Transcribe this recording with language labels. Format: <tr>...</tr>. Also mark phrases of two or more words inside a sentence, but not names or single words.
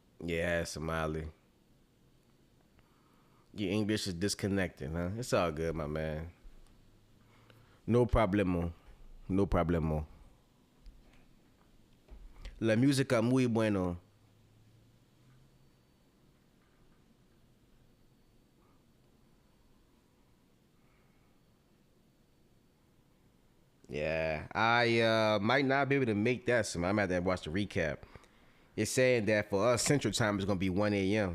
<en>Yeah, Somali. Your English is disconnected, huh? It's all good, my man.</en> <es>No problemo. No problemo. La música muy bueno.</es> <en>Yeah, I might not be able to make that. So I'm gonna have to watch the recap. It's saying that for us, Central Time is gonna be 1 a.m.</en>